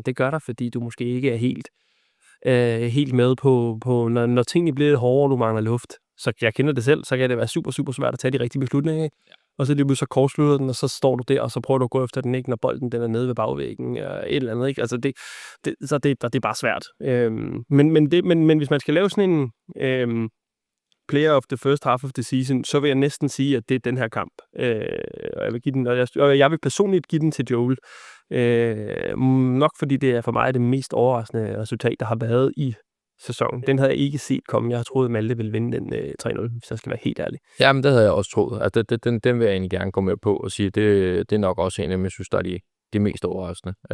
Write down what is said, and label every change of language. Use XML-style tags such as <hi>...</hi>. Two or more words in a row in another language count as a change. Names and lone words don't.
<da>Det gør der, fordi du måske ikke er helt med på når tingene bliver lidt hårdere, og du mangler luft. Så jeg kender det selv, så kan det være super, super svært at tage de rigtige beslutninger, ikke? og så lige så kortslutter den, og så står du der, og så prøver du at gå efter den, ikke, når bolden den er nede ved bagvæggen, eller et eller andet, ikke? Altså, det er bare svært. Men hvis man skal lave sådan en</da> <en>player of the first half of the season,</en> <da>så vil jeg næsten sige, at det er den her kamp. Og jeg vil give den, og jeg vil personligt give den til Joel. Nok fordi det er for mig det mest overraskende resultat, der har været i sæsonen. Den havde jeg ikke set komme. Jeg har troet, at Malte ville vinde den 3-0, hvis jeg skal være helt ærlig. Jamen, det havde jeg også troet. Altså, den vil jeg egentlig gerne gå med på og sige, det er nok også en af dem, jeg synes, der er de mest overraskende.</da>